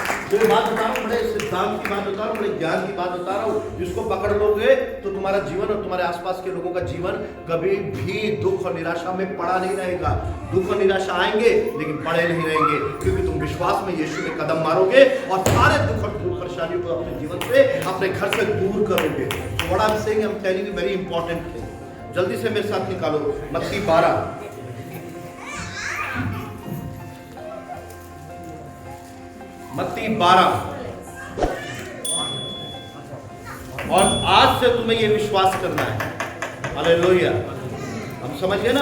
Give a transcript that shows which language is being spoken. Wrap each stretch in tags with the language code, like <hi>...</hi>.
<hi>जो बात बता रहा हूँ, बड़े सिद्धांत की बात बता रहा हूँ, बड़े ज्ञान की बात बता रहा हूँ, जिसको पकड़ लोगे तो तुम्हारा जीवन और तुम्हारे आसपास के लोगों का जीवन कभी भी दुख और निराशा में पड़ा नहीं रहेगा। दुख और निराशा आएंगे लेकिन पड़े नहीं रहेंगे, क्योंकि तुम विश्वास में यीशु में कदम मारोगे और सारे दुख और परेशानियों को अपने जीवन से, अपने घर से दूर करोगे।</hi> <en>So what I'm saying, I'm telling you very important thing.</en> <hi>जल्दी से मेरे साथ निकालो मत्ती 12। मत्ती 12। और आज से तुम्हें यह विश्वास करना है। हालेलुया। हम समझ गए ना?</hi>